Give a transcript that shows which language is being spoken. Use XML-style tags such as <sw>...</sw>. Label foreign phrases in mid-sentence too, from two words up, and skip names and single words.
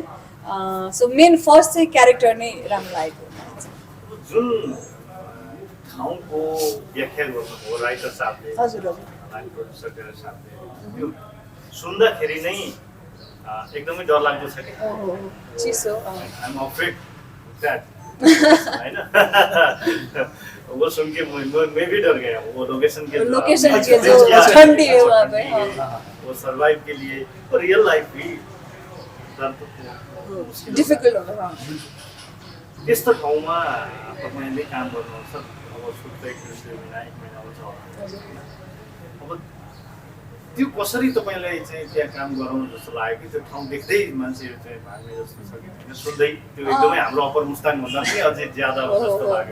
<en>so main first</en> <ne>चाहिँ क्यारेक्टर नै राम्रो लागेको हो। जुन ठाउँको व्याख्या गर्नुभयो राइटर साहबले, हजुर हजुर, लाइन प्रोड्युसर साहबले, त्यो सुन्दाखेरि नै एकदमै डरलाग्दो छ कि चिसो</ne> <en>I'm afraid of that</en> <hi>है ना वो सुन के मैं भी डर गया। वो लोकेशन के जो ठंडी है वहाँ पे, वो सर्वाइव के लिए और</hi> <en>real life</en> <hi>भी</hi> <ne>डिफिकल्ट होला। त्यस्तो ठाउँमा तपाईँले काम गर्नुहुन्छ, अब सुत्दै एक महिना हुन्छ। अब त्यो कसरी तपाईँलाई चाहिँ त्यहाँ काम गराउनु जस्तो लाग्यो कि त्यो ठाउँ देख्दै मान्छेहरू चाहिँ भाग्ने जस्तो छ कि सुन्दै त्यो एकदमै हाम्रो अप्पर मुस्ताङ भन्दा पनि अझै ज्यादा जस्तो लाग्यो।</ne>